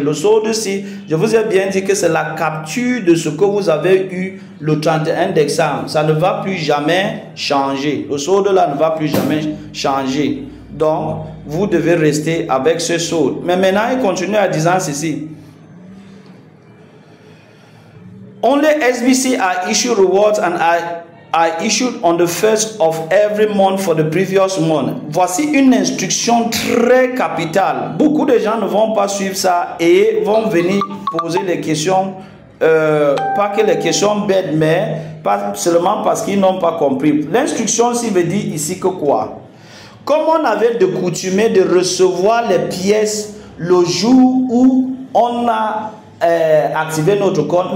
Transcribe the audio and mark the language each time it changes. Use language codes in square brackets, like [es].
[fr] Le solde je vous ai bien dit que c'est la capture de ce que vous avez eu le 31 décembre. Ça ne va plus jamais changer. Le solde là ne va plus jamais changer. Donc, vous devez rester avec ce solde. Mais maintenant, il continue à dire ceci. [en] Only SBC are issued rewards and are issued on the 1st of every month for the previous month. [fr] Voici une instruction très capitale. Beaucoup de gens ne vont pas suivre ça et vont venir poser des questions, pas que les questions bêtes, mais pas seulement parce qu'ils n'ont pas compris. L'instruction ici veut dire ici que quoi? Comme on avait de coutume de recevoir les pièces le jour où on a activer notre compte.